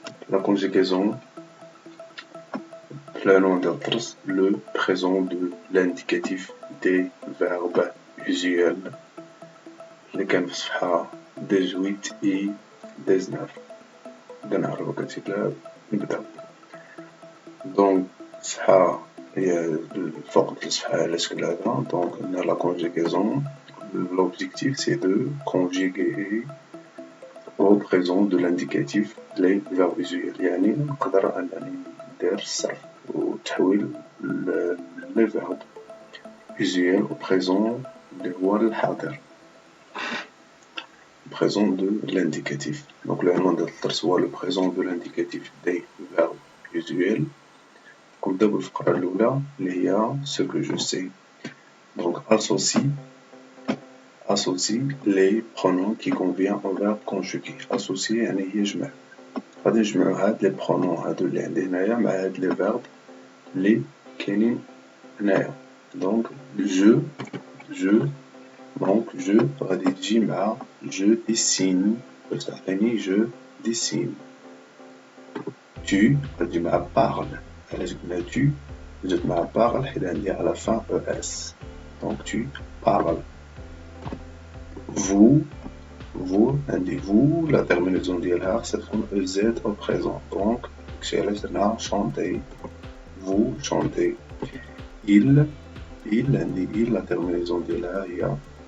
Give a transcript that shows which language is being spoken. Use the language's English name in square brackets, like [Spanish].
[French] لا كونجيغيزون [Arabic] العنوان ديال الدرس [French] لو بريزون دو لانديكاتيف دي فيرب usuel [Arabic] اللي كان في صفحة 18 اي 19. نبدا نعرفو كتبلها نبداو. دونك الصفحة هي فوق الصفحة على شكل هذا. دونك عندنا لا كونجيغيزون. [French] L'objectif c'est de conjuguer au présent de l'indicatif les verbes usuels. [Arabic] يعني نقدر أنني ندير الصرف وتحويل [French] les verbes usuels au présent [Arabic] اللي هو الحاضر. [French] Présent de l'indicatif. Donc [Arabic] العنوان ديال الدرس هو [French] le présent de l'indicatif des verbes usuels. [Arabic] نبداو بالفقرة الأولى اللي هي [French] ce que je sais. Donc associe les pronoms qui conviennent au verbe conjugué. [Arabic] Associer يعني يجمع. غادي نجمعو هاد لي برونون هادو اللي عندي هنايا مع هاد لي فيرب اللي كاينين هنايا. دونك دونك جو غادي تجي مع [French] je dessine [Arabic] باش تعطيني je dessine. Tu غادي مع parle. علاش قلنا tu جات مع parle حيت عندي على fin es. [French] دونك tu parles. Vous, عندي vous, la terminaison ديالها [Arabic] خصها تكون [French] ez au présent. [Arabic] Donc داكشي علاش درنا chanter. [French] Vous chantez. Il عندي il, la terminaison ديالها هي ent.